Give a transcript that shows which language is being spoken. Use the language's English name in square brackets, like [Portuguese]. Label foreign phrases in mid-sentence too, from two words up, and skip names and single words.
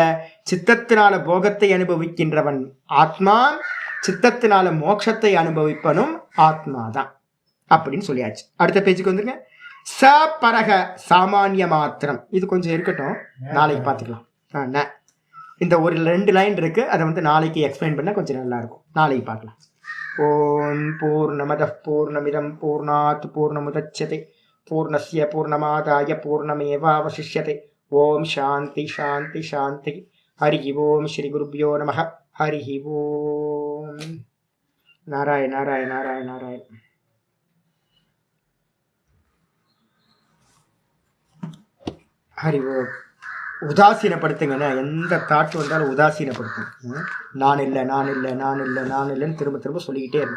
[Tamil] சித்தத்தினால போகத்தை அனுபவிக்கின்றவன் ஆத்மா, சித்தத்தினால மோட்சத்தை அனுபவிப்பனும் ஆத்மாதான் அப்படின்னு சொல்லியாச்சு. அடுத்த பேஜுக்கு வந்துருங்க. ச பரக சாமானிய மாத்திரம். இது கொஞ்சம் இருக்கட்டும், நாளைக்கு பார்த்துக்கலாம். இந்த ஒரு 2 லைன் இருக்கு, அதை வந்து நாளைக்கு எக்ஸ்பிளைன் பண்ண கொஞ்சம் நல்லா இருக்கும். நாளைக்கு பார்க்கலாம். [Sanskrit] ॐ पूर्णमदः पूर्णमिदं पूर्णात् पूर्णमुदच्यते पूर्णस्य पूर्णमादाय पूर्णमेवावशिष्यते. ॐ शान्ति शान्ति शान्ति. हरि ॐ श्री गुरुभ्यो नमः. हरि ॐ। नारायण नारायण नारायण नारायण. हरि ॐ. [Tamil] உதாசீனப்படுத்துங்க. எந்த தாட் வந்தாலும் உதாசீனப்படுத்துங்க. நான் இல்லைன்னு திரும்ப சொல்லிக்கிட்டே இருக்கும்.